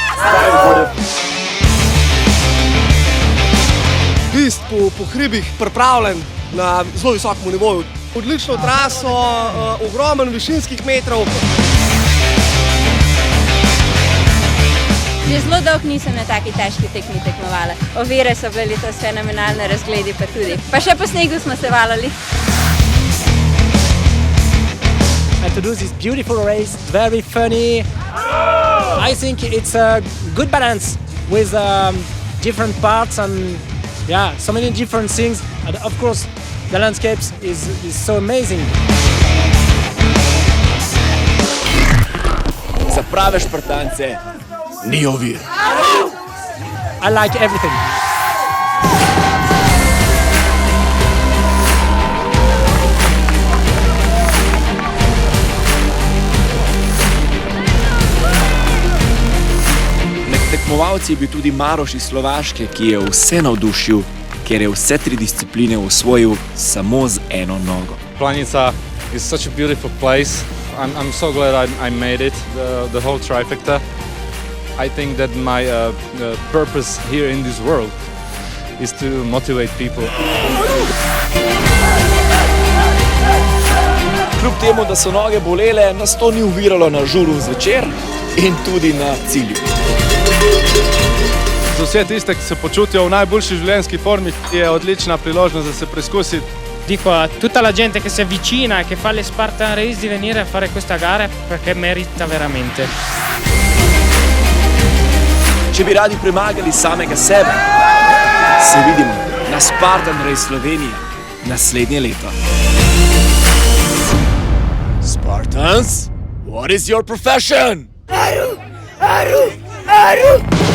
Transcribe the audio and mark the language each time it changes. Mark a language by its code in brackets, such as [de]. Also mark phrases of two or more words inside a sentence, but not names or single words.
[sl] Pist po hribih pripravljen na zelo visokem nivoju. Odlično traso, ogromen višinskih metrov. Že zelo dolgo nisem na taki težki tekmi tekmovala. Ovire so bili letos fenomenalne, razgledi pa tudi. Pa še po snegu smo se valali. [en] And to do this beautiful race, very funny. I think it's a good balance with different parts and so many different things. And of course, the landscapes is so amazing. [sl] Za prave špartance ni ovir. [en] I like everything. [sl] Med tekmovalci je bil tudi Maroš iz Slovaške, ki je vse navdušil, ker je vse 3 discipline osvojil samo z eno nogo. [en] Planica is such a beautiful place. I'm so glad I made it, the whole trifecta. I think that my purpose here in this world is to motivate people. [sl] Kljub temu, da so noge bolele, nas to ni oviralo na žuru zvečer in tudi na cilju. Za vse tiste, ki se počutijo v najboljši življenjski formi, je odlična priložnost, da se preizkusiti. [it] Dico a tutta la gente che si avvicina e che fa le Spartan Race di venire a fare questa gara perché merita veramente. [sl] Če bi radi premagali samega sebe, se vidimo na Spartan Race Slovenija naslednje leto. [en] Spartans, what is your profession? Aru!